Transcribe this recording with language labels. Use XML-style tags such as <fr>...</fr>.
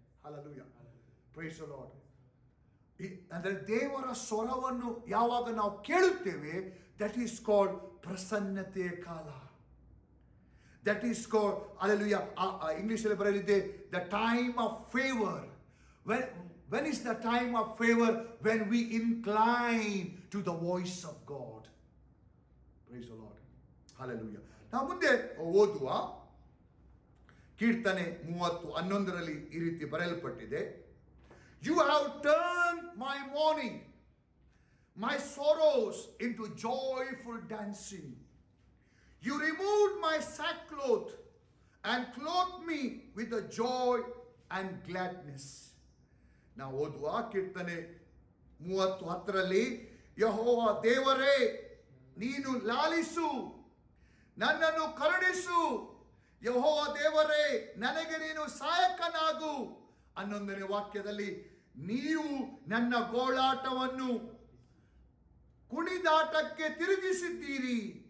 <kn>Hallelujah,</kn> <en>Praise the Lord.</en> <kn>ಅಂದರೆ ದೇವರ ಸ್ವರವನ್ನು ಯಾವಾಗ ನಾವು ಕೇಳುತ್ತೇವೆ,</kn> <en>that is called</en> <kn>ಪ್ರಸನ್ನತೆಯ ಕಾಲ.</kn> <en>that is called, hallelujah,</en> <kn>ಇಂಗ್ಲಿಷಲ್ಲಿ ಬರೆಯಲಿದೆ</kn> <en>The time of favour. When is the time of favor? When we incline to the voice of God. Praise the Lord. Hallelujah.</en> <kn>ನಾವು ಮುಂದೆ ಓದುವ ಕೀರ್ತನೆ 30:11 ಈ ರೀತಿ ಬರೆಯಲ್ಪಟ್ಟಿದೆ.</kn> <en>You have turned my mourning, my sorrows into joyful dancing. You removed my sackcloth and clothed me with the joy and gladness.</en> <kn>ನಾವು ಓದುವ ಕೀರ್ತನೆ 30:10, ಯೆಹೋವ ದೇವರೇ, ನೀನು ಲಾಲಿಸು, ನನ್ನನ್ನು ಕರುಣಿಸು. ಯೆಹೋವ ದೇವರೇ, ನನಗೆ ನೀನು ಸಹಾಯಕನಾಗು. 11ನೇ ವಾಕ್ಯದಲ್ಲಿ, ನೀವು ನನ್ನ ಗೋಳಾಟವನ್ನು ಕುಣಿದಾಟಕ್ಕೆ ತಿರುಗಿಸಿದ್ದೀರಿ.</kn>